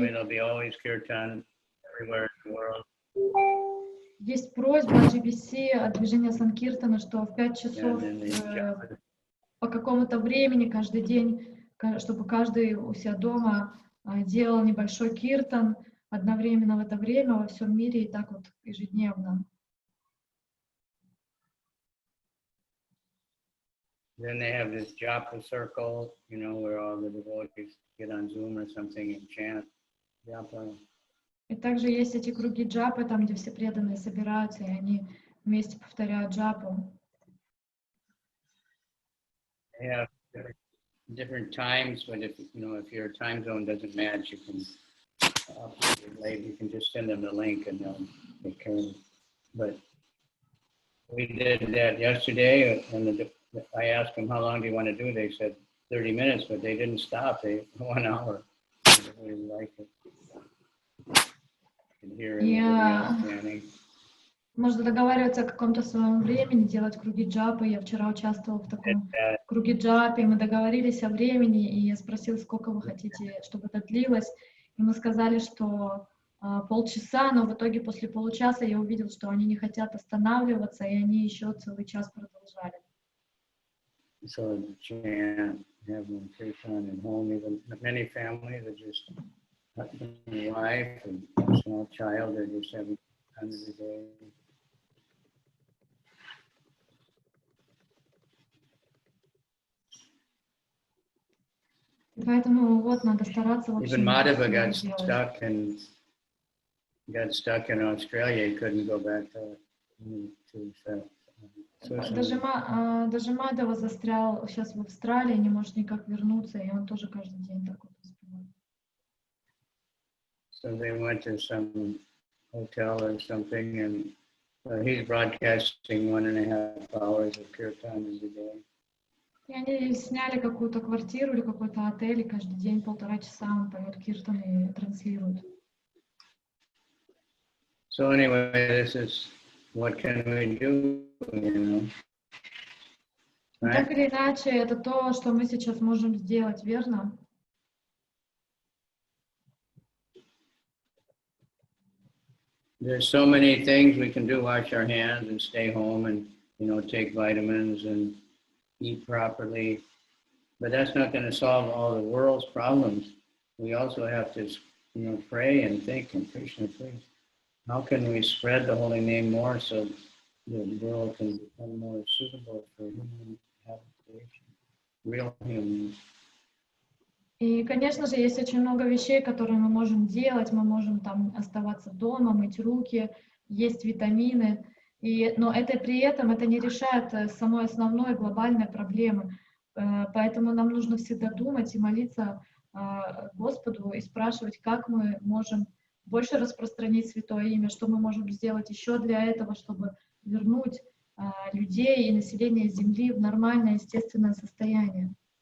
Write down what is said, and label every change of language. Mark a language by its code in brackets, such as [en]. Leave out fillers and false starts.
[en] there'll be always kirtan everywhere in the world. [ru] Есть просьба GBC от движения Санкиртана, что в 5 часов по какому-то времени каждый день, чтобы каждый у себя дома делал небольшой киртан одновременно в это время во всем мире и так вот ежедневно. [en] Then they have this japa circle, where all the devotees get on Zoom or something and chant japa. [ru] И также есть эти круги джапы, там, где все преданные собираются, и они вместе повторяют джапу. [en] They have different times, but if your time zone doesn't match, you can just send them the link and they'll take care of it. But we did that yesterday, and I asked them, how long do you want to do? They said 30 minutes, but they didn't stop. They 1 hour. They really liked it. You can hear everybody chanting. [ru] Можно договариваться о каком-то своем времени, делать круги джапы. Я вчера участвовала в таком круге джапы, мы договорились о времени, и я спросила, сколько вы хотите, чтобы это длилось. И мы сказали, что полчаса, но в итоге после получаса я увидела, что они не хотят останавливаться, и они еще целый час продолжали. [en] So chant, have one kirtan at home. Even many families are just husband and wife and a small child. They're just having fun every day. [ru] Поэтому вот надо стараться вообще [en] Even Madhava [ru] не [en] got [ru] делать. [en] stuck in Australia. He couldn't go back to [ru] Даже Мадхава застрял сейчас в Австралии, не может никак вернуться, и он тоже каждый день так вот успевает. [en] So they went to some hotel or something, and he's broadcasting 1.5 hours of kirtan every day. [ru] И они сняли какую-то квартиру или какой-то отель, и каждый день 1,5 часа он поет киртан и транслирует. [en] So anyway, this is what can we do, you know? Right? [ru] Так или иначе, это то, что мы сейчас можем сделать, верно? [en] There's so many things we can do. Wash our hands and stay home, and take vitamins and eat properly. But that's not going to solve all the world's problems. We also have to, pray and think. And Krishna, please, how can we spread the holy name more so the world can become more suitable for human habitation, real humans? [ru] И, конечно же, есть очень много вещей, которые мы можем делать. Мы можем там оставаться дома, мыть руки, есть витамины. Но при этом это не решает самой основной глобальной проблемы. Поэтому нам нужно всегда думать и молиться Господу и спрашивать, как мы можем больше распространить Святое Имя, что мы можем сделать еще для этого, чтобы вернуть людей и население Земли в нормальное, естественное состояние.